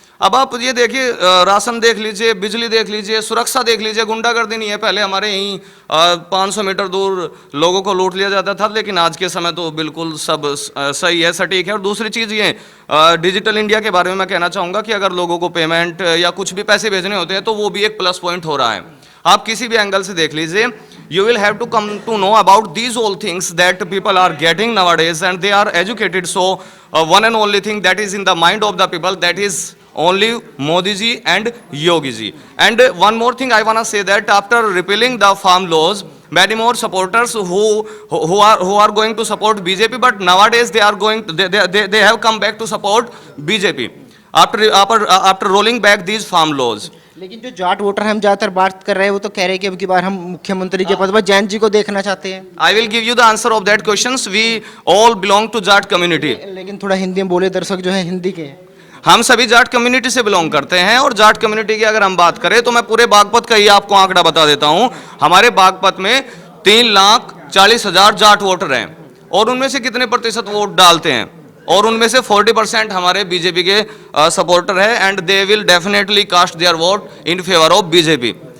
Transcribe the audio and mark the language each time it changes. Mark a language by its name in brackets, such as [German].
[Hindi] अब आप ये देखिए, राशन देख लीजिए, बिजली देख लीजिए, सुरक्षा देख लीजिए, गुंडागर्दी नहीं है। पहले हमारे यहीं 500 मीटर दूर लोगों को लूट लिया जाता था, लेकिन आज के समय तो बिल्कुल सब सही है, सटीक है। और दूसरी चीज़ ये डिजिटल इंडिया के बारे में मैं कहना चाहूँगा कि अगर लोगों को पेमेंट या कुछ भी पैसे भेजने होते हैं तो वो भी एक प्लस पॉइंट हो रहा है। आप किसी भी एंगल से देख लीजिए, [English] you will have to come to know about these all things that people are getting nowadays, and they are educated. So one and only thing that is in the mind of the people, that is only Modi ji and Yogi ji. And one more thing I want to say, that after repealing the farm laws, many more supporters who are going to support BJP, but nowadays they are going they have come back to support BJP after rolling back these farm laws. [Hindi] लेकिन जो Jat voter हम ज्यादातर बात कर रहे हैं वो तो कह रहे हैं कि अब की बार हम मुख्यमंत्री के पद पर जैन जी को देखना चाहते हैं। [English] I will give you the answer of that questions. We all belong to Jat community. [Hindi] लेकिन थोड़ा हिंदी में बोले, दर्शक जो है हिंदी के। हम सभी जाट कम्युनिटी से बिलोंग करते हैं, और जाट कम्युनिटी की अगर हम बात करें तो मैं पूरे बागपत का ही आपको आंकड़ा बता देता हूं। हमारे बागपत में 3,40,000 जाट वोटर हैं, और उनमें से कितने प्रतिशत वोट डालते हैं, और उनमें से 40% हमारे बीजेपी के सपोर्टर है, [English] And they will definitely cast their vote in favour of BJP.